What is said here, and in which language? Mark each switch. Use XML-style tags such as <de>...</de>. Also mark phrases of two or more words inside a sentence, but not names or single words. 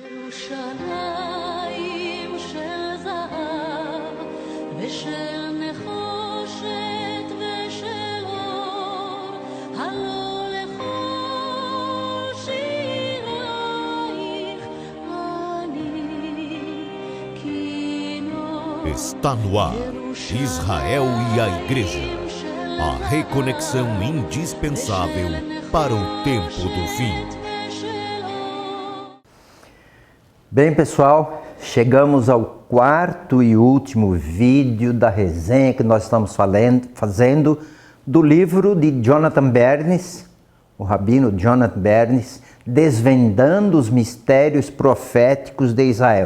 <he>ירושלים של זהב ושל נחושת ושל אור, הלא לכל שירייך אני כינור.</he> <pt>Está no ar, Israel e a Igreja, a reconexão indispensável para o tempo do fim. Bem, pessoal, chegamos ao quarto e último vídeo da resenha que nós estamos fazendo do livro de Jonathan Bernis, o rabino Jonathan Bernis, Desvendando os Mistérios Proféticos de Israel.</pt>